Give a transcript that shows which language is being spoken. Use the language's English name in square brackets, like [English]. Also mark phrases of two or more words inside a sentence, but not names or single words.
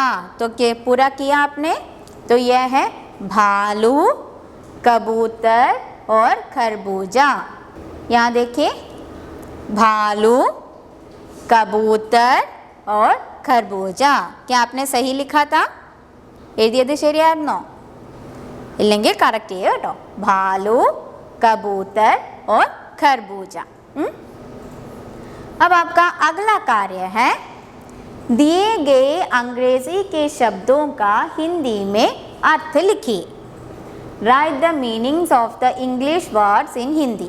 [Hindi] तो क्या पूरा किया आपने? तो यह है भालू कबूतर और खरबूजा। यहाँ देखिए, भालू कबूतर और खरबूजा। क्या आपने सही लिखा था? [Malayalam] എഴുതിയത് ശരിയായിരുന്നോ? ഇല്ലെങ്കിൽ കറക്റ്റ് ചെയ്യുക കേട്ടോ। [Hindi] भालू कबूतर और खरबूजा। अब आपका अगला कार्य है, दिए गए अंग्रेजी के शब्दों का हिंदी में अर्थ लिखिए। [English] write the meanings of the English words in Hindi.